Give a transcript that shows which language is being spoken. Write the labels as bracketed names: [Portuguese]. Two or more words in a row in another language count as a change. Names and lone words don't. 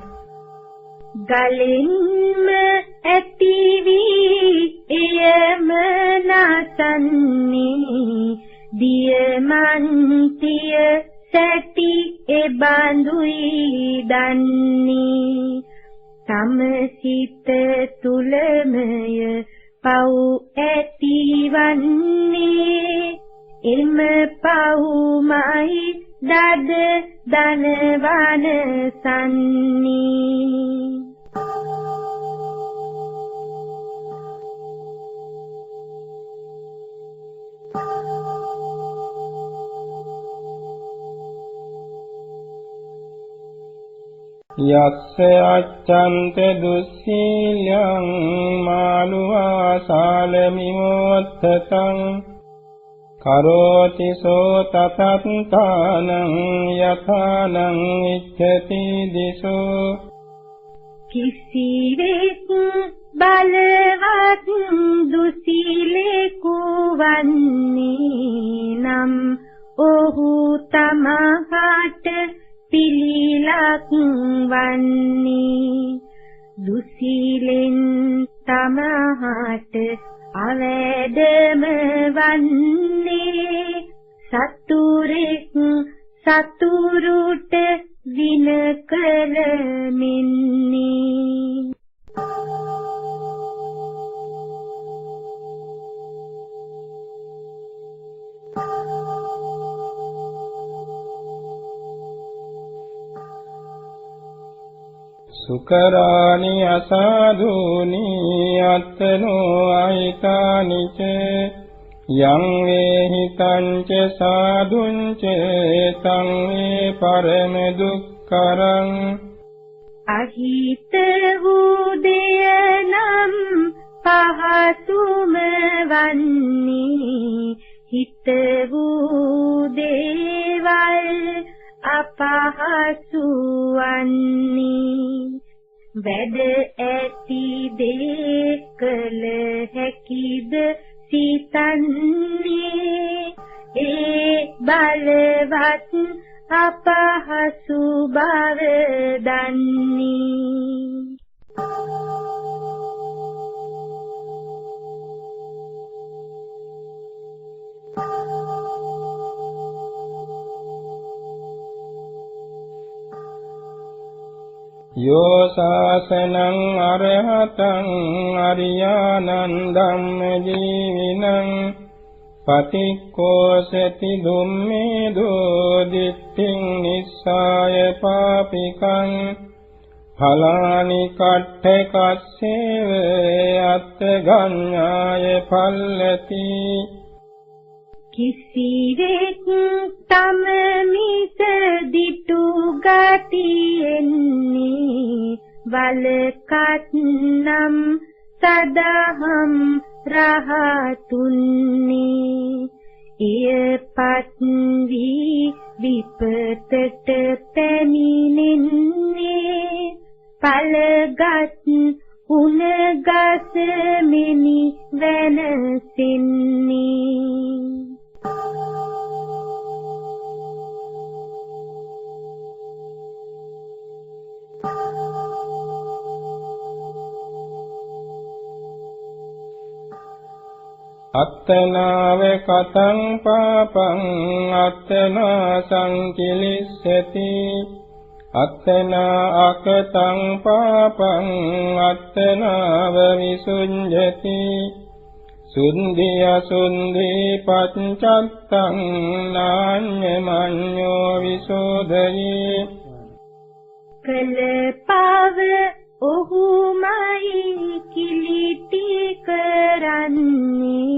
[Sinhala] ගලින්ම ඇති වී එයම නසන්නේ දියමන්තිය සැටි එබඳුයි දන්නේ සමසිත තුලමය පව් ඇතිවන්නේ එම පව්මයි දද දනවන සන්නේ [Pali] යස්ස අච්ඡන්ත දුස්සීලං මානුවා සාලමිමෝත්තං කරෝති සෝ තතත්තානං යථානං ඉච්ඡති දිසෝ [Sinhala] කිසිවෙක් බලවත් දුසීලෙකු වන්නේ නම් ඔහු තමහට පිළිලක් වන්නේ දුසීලෙන් තමහට අවැඩම වන්නේ සතුරෙක් සතුරුට වින කරමින්නේ [Pali] සුකරාණි අසාධූනි අත්තනෝ අහිතානි ච යං වේහිතං ච සාධුං ච තං වේ පරම දුක්ඛරං [Sinhala] අහිත වූ දෙය නම් පහසුම වන්නේ හිත වූ දේවල් අපහසු වන්නේ වැඩ ඇති දේ කළ හැකිද සිතන්නේ ඒ බලවත් අපහසු බව දන්නේ [Pali] යෝ සාසනං අරහතං අරියානං ධම්ම ජීවිනං පටික්ඛෝසති දුම්මේදෝ දිට්ඨින් නිස්සාය පාපිකං ඵලානි කට්ඨ කස්සේව අත්ථ ගඤ්ඤාය පල්ලති [Sinhala] කිසිවෙක් තම මිස දිටු ගතියෙන්නේ වලකත් නම් සදහම් රහතුන්නේ එයපත් වී විපතට පැමිණෙන්නේ පළගත් උණගස මෙනි වෙනසින්නේ [Pali] අත්තනාව කතං පාපං අත්තනා සංකිලිස්සති අත්තනා අකතං පාපං අත්තනාව විසුඤ්ජති සුන්දිය සුන්දී පච්චත්තං නාඤ්ඤමඤ්ඤෝ විසෝදයේ [Sinhala] කළ පව ඔහුමයි කිලිටි කරන්නේ